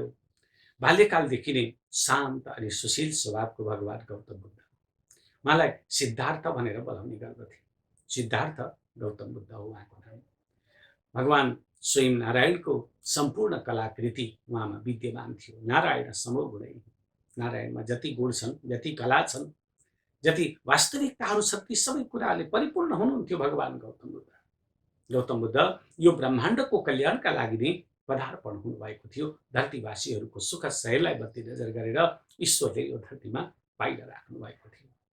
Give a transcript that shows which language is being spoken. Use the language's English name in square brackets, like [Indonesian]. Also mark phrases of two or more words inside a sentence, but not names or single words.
[Nepali] बाल्यकालदेखि नै शान्त अनि सुशील स्वभावको भगवान गौतम बुद्ध, उहाँलाई सिद्धार्थ भनेर बोलाउने गर्दथे। सिद्धार्थ गौतम बुद्ध हो उहाँको नाम। भगवान स्वयं नारायणको सम्पूर्ण कलाकृति उहाँमा विद्यमान थियो। नारायण समो गुणै, नारायणमा जति गुण छन्, जति कला छन्, जति वास्तविकताहरू छन्, ती सबै कुराले परिपूर्ण हुनुहुन्थ्यो भगवान गौतम बुद्ध। गौतम बुद्ध यो ब्रह्माण्डको कल्याणका लागि नै पदार्पण हुनुभएको थियो। धरतीवासीहरूको सुख सहेलाई मध्यनजर गरेर ईश्वरले यो धरतीमा पाइला राख्नु भएको थियो।